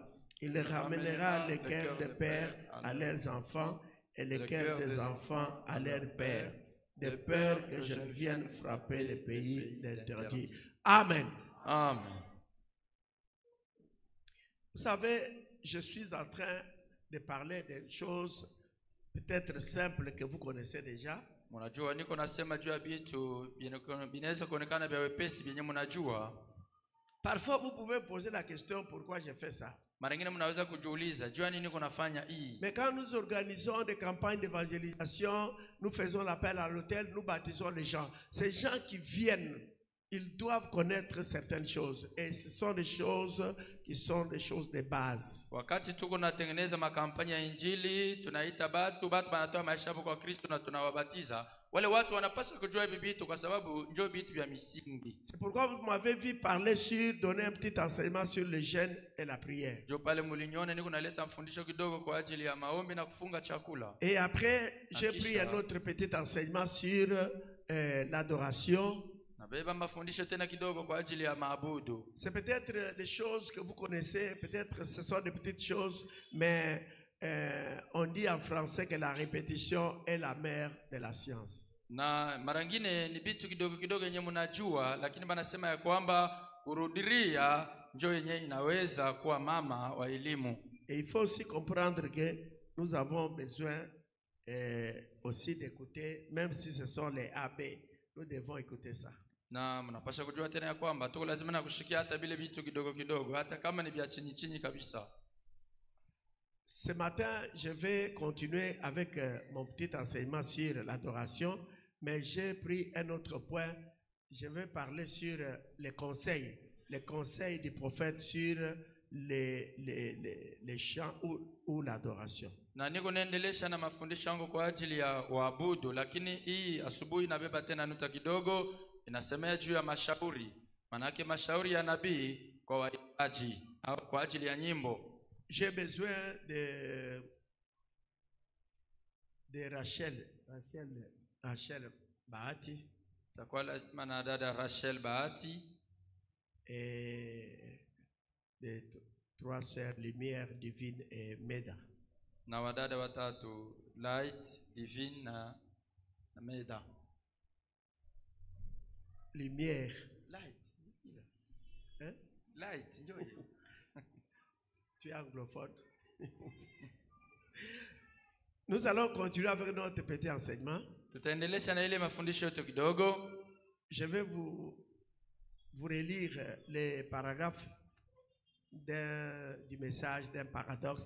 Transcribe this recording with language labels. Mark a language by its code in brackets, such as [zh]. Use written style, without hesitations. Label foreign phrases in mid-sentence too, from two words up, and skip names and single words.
[fr] Il ramènera les cœurs des pères à leurs enfants et les cœurs des enfants à leurs pères, de peur que je ne vienne frapper les pays d'interdit. Amen. Amen. Vous savez, je suis en train de parler de choses peut-être simples que vous connaissez déjà. [sw] Mnajua niko nasema juu ya vitu vinaweza kuonekana vya wepesi vyenye mnajua. [fr] Parfois vous pouvez poser la question pourquoi j'ai fait ça. [sw] Mara nyingine mnaweza kujiuliza jua nini niko nafanya hii. [fr] Mais quand nous organisons des campagnes d'évangélisation, nous faisons l'appel à l'autel, nous baptisons les gens. Ces gens qui viennent, ils doivent connaître certaines choses. Et ce sont des choses qui sont des choses de base. [sw] Wakati tuko natengeneza makampanya ya injili, tunaita batu banatoa maisha yao kwa Kristo na tunawabatiza. Wale watu wanapaswa kujua hivi vitu kwa sababu ndio vitu vya misingi. [fr] C'est pourquoi vous m'avez vu parler sur, donner un petit enseignement sur le jeûne et la prière. [sw] Ndio pale mliniona niko naleta mfundisho kidogo kwa ajili ya maombi na kufunga chakula. [fr] Et après, j'ai pris un autre petit enseignement sur l'adoration. C'est peut-être des choses que vous connaissez, peut-être ce sont des petites choses, mais on dit en français que la répétition est la mère de la science. [sw] Na marangine ni vitu kidogo kidogo yenye mnajua, lakini banasema ya kwamba kurudiria ndio yenye inaweza kuwa mama wa elimu. [fr] Et il faut aussi comprendre que nous avons besoin aussi d'écouter, même si ce sont les AB, nous devons écouter ça. [sw] Na mnapaswa kujua tena ya kwamba tuko lazima na kushikia hata vile vitu kidogo kidogo, hata kama ni vya chini chini kabisa. [fr] Ce matin, je vais continuer avec mon petit enseignement sur l'adoration, mais j'ai pris un autre point. Je vais parler sur les conseils du prophète sur les chants ou l'adoration. [sw] Na niko naendelesha na mafundisho yangu kwa ajili ya waabudu, lakini hii asubuhi nabeba tena nuta kidogo inasemea juu ya mashauri. Manake mashauri ya nabii kwa waimbaji au kwa ajili ya nyimbo. [fr] J'ai besoin de Rachel Bahati. [sw] Takuwa lazima na dada Rachel Bahati. [fr] Et de 3 sœurs Lumière, Divine et Meda. [sw] Na wadada watatu Light, Divine na Meda. [fr] Lumière. Light. Hein? [en] Light, enjoy. [fr] Tu es anglophone. Nous allons continuer avec notre petit enseignement. Je vais vous relire les paragraphes du message d'un paradoxe.